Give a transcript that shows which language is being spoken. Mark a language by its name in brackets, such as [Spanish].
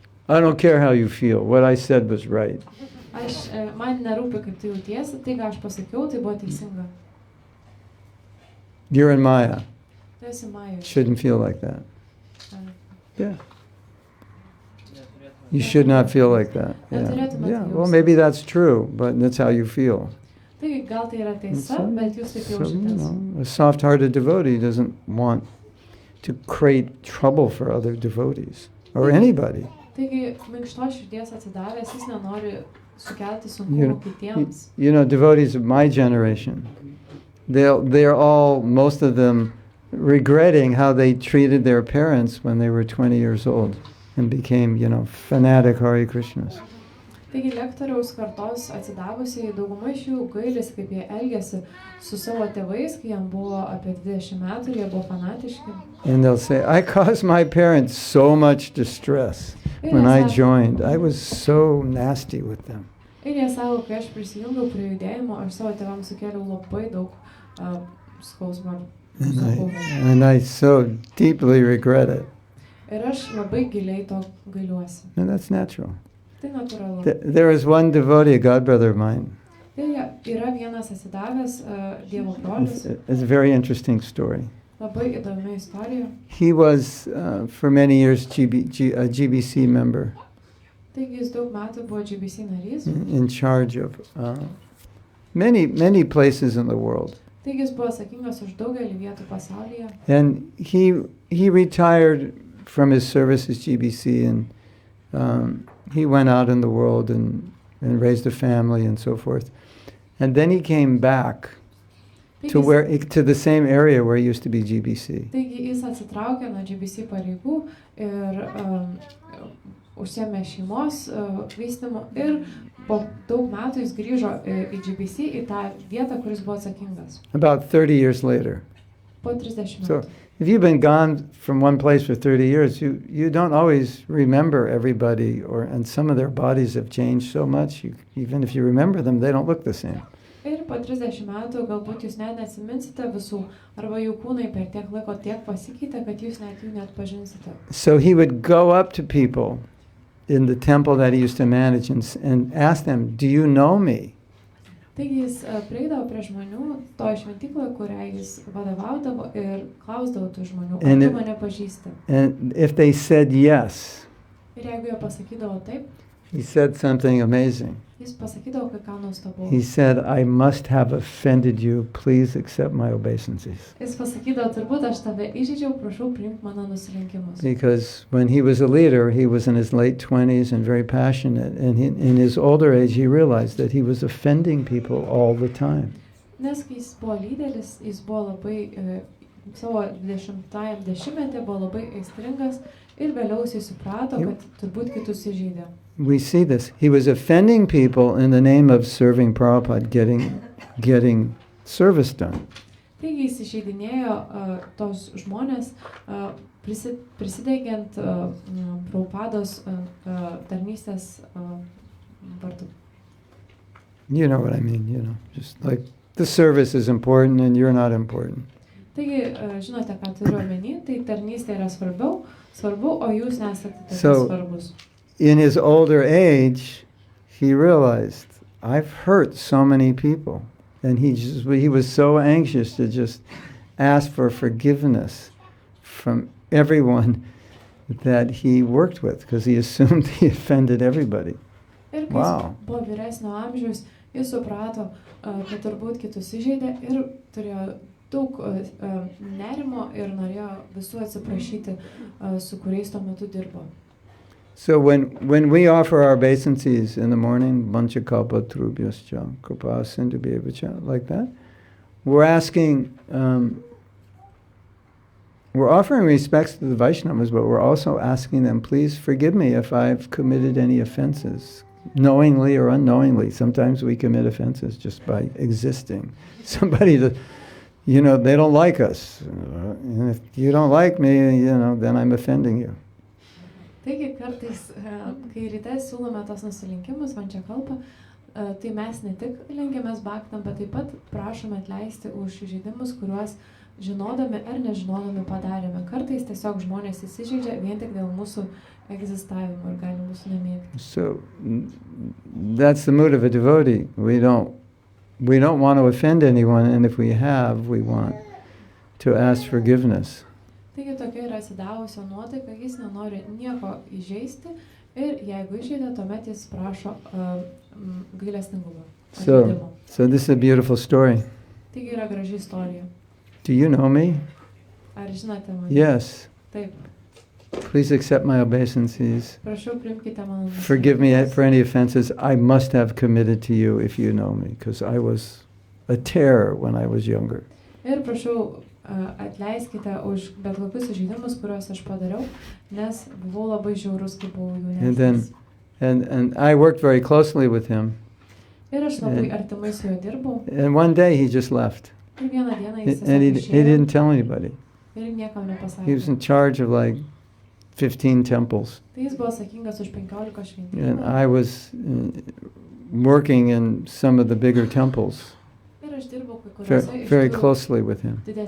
[English] I don't care how you feel, what I said was right. [Lithuanian] Man nerūpi, kaip tu jautiesi, tai ką aš pasakiau, tai buvo teisinga. [English] You're in Maya. [Lithuanian] Tu esi Majoje. [English] Shouldn't feel like that. Yeah. You should not feel like that. Yeah. Well, maybe that's true, but that's how you feel. [Lithuanian] Taigi gal tai yra tiesa, bet jūs taip jaučiatės. [English] A soft-hearted devotee doesn't want to create trouble for other devotees or anybody. [Lithuanian] Taigi minkštos širdies atsidavęs, jis nenori sukelti sunkumų kitiems. [English] Devotees of my generation, they're all, most of them, regretting how they treated their parents when they were 20 years old and became, fanatic Hare Krishnas. [Lithuanian] Taigi lektoriaus kartos atsidavusiai dauguma iš jų gailisi, kaip jie elgėsi su savo tėvais, kai jam buvo apie 20 metų ir jie buvo fanatiški. [English] And they'll say, I caused my parents so much distress when I joined. I was so nasty with them. [Lithuanian] Ir jie sako, kai aš prisijungiau prie judėjimo, aš savo tėvams sukėliau labai daug skausmo. [English] And I so deeply regret it. [Lithuanian] Ir aš labai giliai to gailiuosi. [English] And that's natural. [Lithuanian] Tai natūralu. [English] There is one devotee, a godbrother of mine. [Lithuanian] Tai yra vienas atsidavęs Dievo brolis. [English] It's a very interesting story. [Lithuanian] Labai įdomi istorija. [English] He was, for many years, a GBC member [Lithuanian] Taigi jis daug metų buvo GBC narys. [English] in charge of many places in the world. [Lithuanian] Taigi jis buvo atsakingas už daugelį vietų pasaulyje. [English] And he retired from his service as GBC, and he went out in the world and raised a family and so forth. And then he came back to the same area where he used to be GBC. [Lithuanian] Taigi jis atsitraukė nuo GBC pareigų ir užsiėmė šeimos vystymu ir po daug metų jis grįžo į GBC, į tą vietą, kuris buvo atsakingas. [English] About 30 years later. [Lithuanian] Po 30 [English] So [Lithuanian] metų. [English] if you've been gone from one place for 30 years, you don't always remember everybody, and some of their bodies have changed so much, even if you remember them, they don't look the same. [Lithuanian] Ir po 30 metų galbūt jūs net neatsiminsite visų, arba jų kūnai per tiek laiko tiek pasikeitė, kad jūs net jų neatpažinsite. [English] So he would go up to people in the temple that he used to manage and ask them, "Do you know me?" [Lithuanian] Taigi jis prieidavo prie žmonių toje šventykloje, kurią jis vadovaudavo ir klausdavo tų žmonių, ar tu mane pažįsti. [English] And if they said yes, [Lithuanian] Ir jeigu jie pasakydavo taip, [English] he said something amazing. [Lithuanian] jis pasakydavo kai ką nuostabaus. [English] He said, "I must have offended you. Please accept my obeisances." [Lithuanian] Jis pasakydavo, turbūt aš tave įžeidžiau, prašau priimk mano nusilenkimus. [English] Because when he was a leader, he was in his late 20s and very passionate. And in his older age, he realized that he was offending people all the time. [Lithuanian] Nes kai jis buvo lyderis, jis buvo labai, savo 20-ajam dešimtmetyje buvo labai aistringas ir vėliau jis suprato, kad turbūt kitus įžeidė. [English] We see this. He was offending people in the name of serving Prabhupada, getting service done. [Lithuanian] Taigi jis įžeidinėjo tos žmonės, prisidengiant Prabhupados tarnystės vardu. [English] You know what I mean, just like the service is important and you're not important. [Lithuanian] Taigi, žinote, ką turiu omeny, tai tarnystė yra svarbu, o jūs nesate svarbus. [English] In his older age, he realized, I've hurt so many people. And he was so anxious to just ask for forgiveness from everyone that he worked with, because he assumed he offended everybody. [Lithuanian] Ir kai jis buvo vyresnio amžiaus, jis suprato, kad turbūt kitus įžeidė ir turėjo daug nerimo ir norėjo visų atsiprašyti, su kuriais tuo metu dirbo. [English] So when we offer our obeisances in the morning, [Sanskrit] Vanchakalpa Trubhyascha, Kripa Sindhubhyevacha, [English] like that, we're asking, we're offering respects to the Vaishnavas, but we're also asking them, please forgive me if I've committed any offenses, knowingly or unknowingly. Sometimes we commit offenses just by existing. Somebody that, they don't like us. And if you don't like me, then I'm offending you. [Lithuanian] Taigi kartais, kai ryte siūlome tos nusilenkimus, Vanchakalpa, tai mes ne tik lenkiamės bhaktam, bet taip pat prašome atleisti už įžeidimus, kuriuos žinodami ar nežinodami padarėme. Kartais tiesiog žmonės įsižeidžia vien tik dėl mūsų egzistavimo ir gali mūsų nemėgti. [English] So that's the mood of a devotee. We don't want to offend anyone, and if we have, we want to ask forgiveness. [Lithuanian] Taigi tokia yra atsidavusio nuotaika, jis nenori nieko įžeisti ir jeigu įžeidė, tuomet jis prašo gailestingumo. [English] So this is a beautiful story. [Lithuanian] Taigi yra graži istorija. [English] Do you know me? [Lithuanian] Ar žinote mane? [English] Yes. [Lithuanian] Taip. [English] Please accept my obeisances. [Lithuanian] Prašau, priimkite mano nusilenkimus. [English] Forgive me for any offenses I must have committed to you if you know me, because I was a terror when I was younger. [Lithuanian] Ir prašau, atleiskite už bet kokius įžeidimus, kuriuos aš padariau, nes buvau labai žiaurus, kai buvau jaunesnis. [English] And I worked very closely with him. [Lithuanian] Ir aš labai artimai su juo dirbau. [English] And one day he just left. [Lithuanian] Ir vieną dieną jis [English] And he didn't tell anybody. [Lithuanian] Ir niekam nepasakė. [English] He was in charge of like 15 temples. [Lithuanian] Tai jis buvo atsakingas už 15 šventyklų. [English] And I was working in some of the bigger temples. Very closely with him.